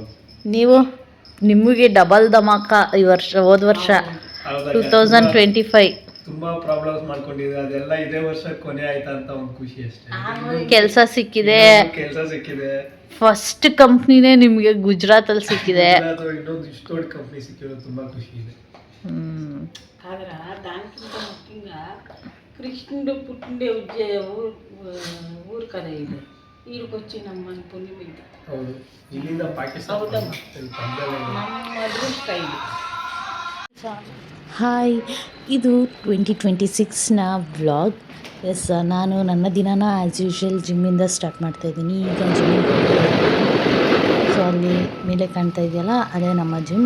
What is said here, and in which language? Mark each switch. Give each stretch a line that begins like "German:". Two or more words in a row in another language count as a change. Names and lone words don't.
Kannada: ನೀವು ನಿಮಗೆ ಡಬಲ್ ಧಮಾಕ ಈ ವರ್ಷ, ಹೋದ ವರ್ಷ 2025 ತುಂಬಾ ಪ್ರಾಬ್ಲಮ್ಸ್ ಮಾಡ್ಕೊಂಡಿದೆ. ಅದೆಲ್ಲ ಇದೇ ವರ್ಷ ಕೊನೆ ಆಯ್ತಾ ಅಂತ ಒಂದು ಖುಷಿ ಅಷ್ಟೇ. ಕೆಲಸ ಸಿಕ್ಕಿದೆ, ಕೆಲಸ ಸಿಕ್ಕಿದೆ. ಫಸ್ಟ್ ಕಂಪ್ನಿನೇ ನಿಮಗೆ ಗುಜರಾತಲ್ಲಿ ಸಿಕ್ಕಿದೆ. ಇನ್ನೊಂದು ಇಷ್ಟು ದೊಡ್ಡ ಕಂಪ್ನಿ ಸಿಕ್ಕಿರೋದು ತುಂಬಾ ಖುಷಿ ಇದೆ.
Telugu: ಆದ್ರೆ దానికిಂತ ముఖ్యంగా కృష్ణుడు పుట్టిండే ఊరు కదా ఇది. ఈడికొచ్చి నమ్మని పుణ్యం ఇది.
Kannada: ಹೌದು, ಇಲ್ಲಿಂದ ಪಾಕಿಸ್ತಾನ ನಮ್ಮ ಅದೃಷ್ಟ ಇದು. ಹಾಯ್, ಇದು 2026ನ ವ್ಲಾಗ್. ನಾನು ನನ್ನ ದಿನನ
English: as usual
Kannada: ಜಿಮ್ಮಿಂದ ಸ್ಟಾರ್ಟ್ ಮಾಡ್ತಾಯಿದ್ದೀನಿ. ಈಗ ಜಿಮ್ಮಿಗೆ, ಸೊ ಅಲ್ಲಿ ಮೇಲೆ ಕಾಣ್ತಾ ಇದೆಯಲ್ಲ ಅದೇ ನಮ್ಮ ಜಿಮ್.